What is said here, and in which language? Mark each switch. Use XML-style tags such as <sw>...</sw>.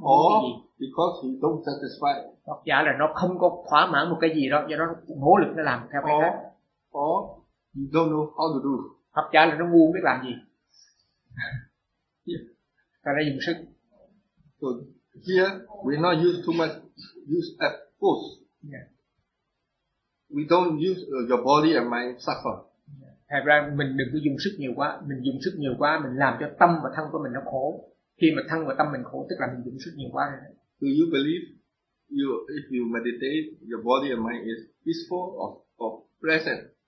<en>Or because you don't satisfy.</en> <vi>Hoặc giả là nó không có thỏa mãn một cái gì đó, do đó nỗ lực nó làm theo cái khác.</vi> <en>Or you don't know how to do.</en> <vi>Học giả là nó ngu không biết làm gì. Ta đã dùng sức.</vi> <en>So here we not use too much, use a force. Yeah. We don't use your body and mind suffer.</en> <vi>Thật ra mình đừng có dùng sức nhiều quá, mình dùng sức nhiều quá mình làm cho tâm và thân của mình nó khổ. Khi mà thân và tâm mình khổ tức là mình dùng sức nhiều quá.</vi> <en>Do you believe you if you meditate your body and mind is peaceful or present?</en>